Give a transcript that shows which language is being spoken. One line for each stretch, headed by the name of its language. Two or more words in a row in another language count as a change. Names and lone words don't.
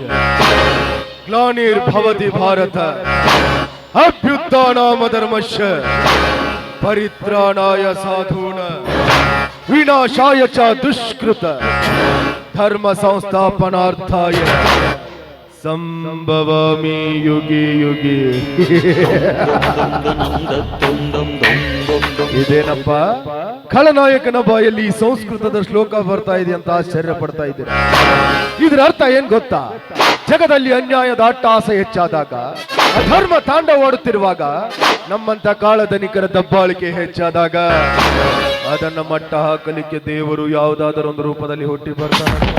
Sanskrit: ಗ್ಲಾನಿರ್ಭವತಿ ಭಾರತ ಅಭ್ಯುತ್ಥಾನಾಮ ಧರ್ಮಸ್ಯ ಪರಿತ್ರಾಣಾಯ ಸಾಧೂನ ವಿನಾಶಾಯ ಚ ದುಷ್ಕೃತ ಧರ್ಮ ಸಂಸ್ಥಾಪನಾರ್ಥಾಯ ಸಂಭವಾಮಿ ಯುಗಿ ಯುಗಿ.
Kannada: ಇದೇನಪ್ಪ ಖಳನಾಯಕನ ಬಾಯಲ್ಲಿ ಸಂಸ್ಕೃತದ ಶ್ಲೋಕ ಬರ್ತಾ ಇದೆ ಅಂತ ಆಶ್ಚರ್ಯ ಪಡ್ತಾ ಇದ್ದೀರಾ? ಇದರ ಅರ್ಥ ಏನ್ ಗೊತ್ತಾ? ಜಗದಲ್ಲಿ ಅನ್ಯಾಯದ ಅಟ್ಟಹಾಸ ಹೆಚ್ಚಾದಾಗ, ಅಧರ್ಮ ತಾಂಡವಾಡುತ್ತಿರುವಾಗ, ನಮ್ಮಂತ ಕಾಳಧನಿಕರ ದಬ್ಬಾಳಿಕೆ ಹೆಚ್ಚಾದಾಗ ಅದನ್ನ ಮಟ್ಟ ಹಾಕಲಿಕ್ಕೆ ದೇವರು ಯಾವುದಾದರೊಂದು ರೂಪದಲ್ಲಿ ಹುಟ್ಟಿ ಬರ್ತಾನೆ.